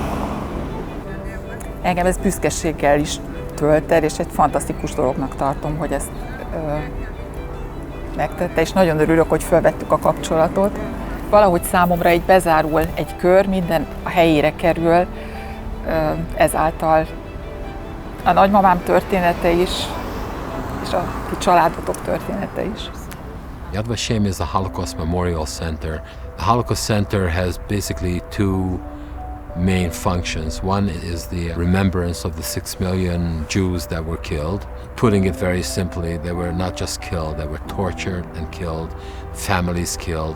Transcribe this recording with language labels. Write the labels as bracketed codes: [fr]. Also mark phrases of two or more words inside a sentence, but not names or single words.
[hu] Engem ez büszkeséggel is tölt el, és egy fantasztikus dolognak tartom, hogy ezt megtette, és nagyon örülök, hogy felvettük a kapcsolatot. Valahogy számomra így bezárul egy kör, minden a helyére kerül, ezáltal a nagymamám története is, és a családotok története is. [en] Yad Vashem is a Holocaust Memorial Center. The Holocaust Center has basically 2 main functions. One is the remembrance of the 6 million Jews that were killed. Putting it very simply, they were not just killed, they were tortured and killed, families killed.